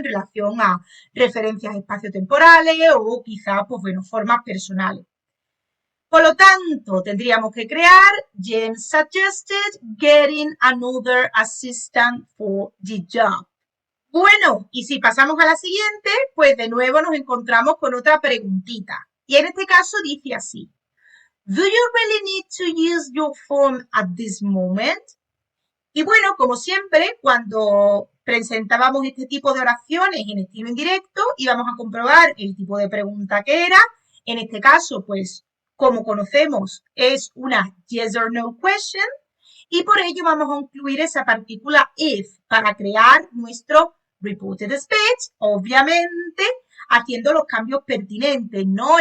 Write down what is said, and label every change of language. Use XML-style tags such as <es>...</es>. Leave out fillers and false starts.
<es>En relación a referencias espaciotemporales o quizá, pues bueno, formas personales. Por lo tanto, tendríamos que crear</es> <en>James suggested getting another assistant for the job.</en> <es>Bueno, y si pasamos a la siguiente, pues de nuevo nos encontramos con otra preguntita. Y en este caso dice así.</es> <en>Do you really need to use your phone at this moment?</en> <es>Y bueno, como siempre, cuando presentábamos este tipo de oraciones en estilo indirecto, íbamos a comprobar el tipo de pregunta que era. En este caso, pues, como conocemos, es una yes or no question. Y por ello vamos a incluir esa partícula if para crear nuestro reported speech, obviamente haciendo los cambios pertinentes, ¿no?</es>